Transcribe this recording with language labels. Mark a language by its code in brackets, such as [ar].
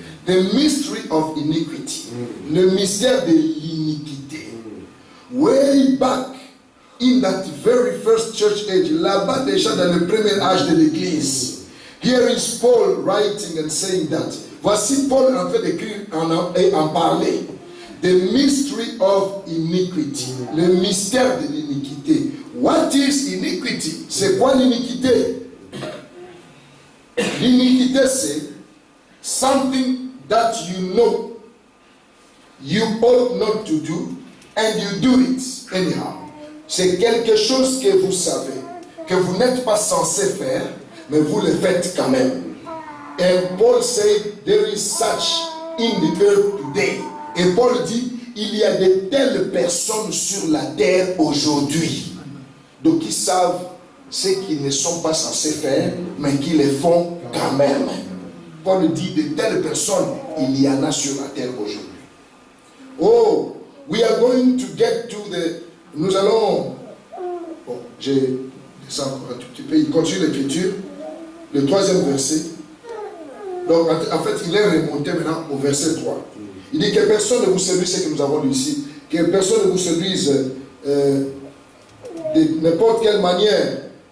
[en] The mystery of iniquity. [fr] Le mystère de l'iniquité. [en] Way back in that very first church age, [fr] là-bas déjà dans le premier âge de l'église. [en] Here is Paul writing and saying that. [fr] Voici Paul en train d'écrire et en parler. [en] The mystery of iniquity. [fr] Le mystère de l'iniquité. [en] What is iniquity? [fr] C'est quoi l'iniquité? L'iniquité, c'est [en] something that you know you ought not to do and you do it anyhow. [fr] C'est quelque chose que vous savez, que vous n'êtes pas censé faire, mais vous le faites quand même. [en] And Paul said, there is such in the earth today. [fr] Et Paul dit, il y a de telles personnes sur la terre aujourd'hui. Donc ils savent ce qu'ils ne sont pas censés faire, mais qui le font quand même. Paul dit, de telles personnes, il y en a sur la terre aujourd'hui. [en] Oh, we are going to get to the... [fr] Nous allons... Bon, j'ai descendu encore un tout petit peu. Il continue l'écriture. Le 3e verset. Donc, en fait, il est remonté maintenant au verset 3. Il dit que personne ne vous séduise, ce que nous avons lu ici. Que personne ne vous séduise de n'importe quelle manière.